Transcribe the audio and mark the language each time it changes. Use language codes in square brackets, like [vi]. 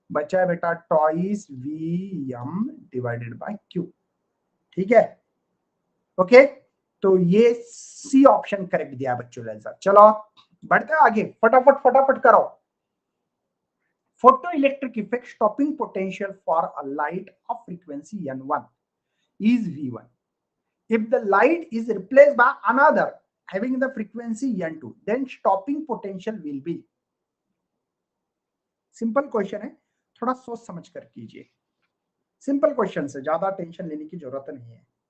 [hi] बचा है बेटा toys V M divided by Q, ठीक है, ओके। तो ये सी ऑप्शन करेक्ट दिया बच्चों ने आंसर। चलो बढ़ते हैं आगे, फटाफट फटाफट करो। [en] Photoelectric effect stopping potential for a light of frequency n1, is V1. If the light is replaced by another having the frequency N2, then stopping potential will be. [hi] Simple question है, थोड़ा सोच समझ कर कीजिए। Simple question से ज्यादा tension लेने की जरूरत नहीं है।